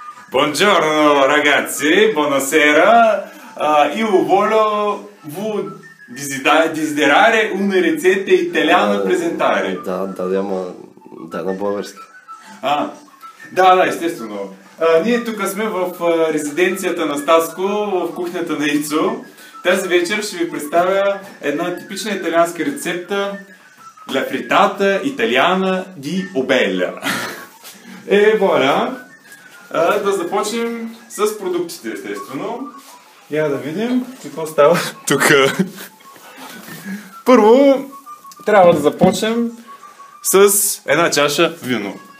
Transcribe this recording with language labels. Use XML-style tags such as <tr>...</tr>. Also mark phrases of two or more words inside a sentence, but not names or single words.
<it>Buongiorno ragazzi, buonasera. Io voglio desiderare una ricetta italiana presentare.</it> <bg>Да, на български. Да, естествено. Ние тук сме в резиденцията на Стаско, в кухнята на Ицо. Тази вечер ще ви представя една типична италианска рецепта</bg> <it>La frittata italiana di Obella.</it> <bg>Вуаля! Да започнем с продуктите, естествено. Я да видим какво става тук. Първо, трябва да започнем с една чаша вино.</bg>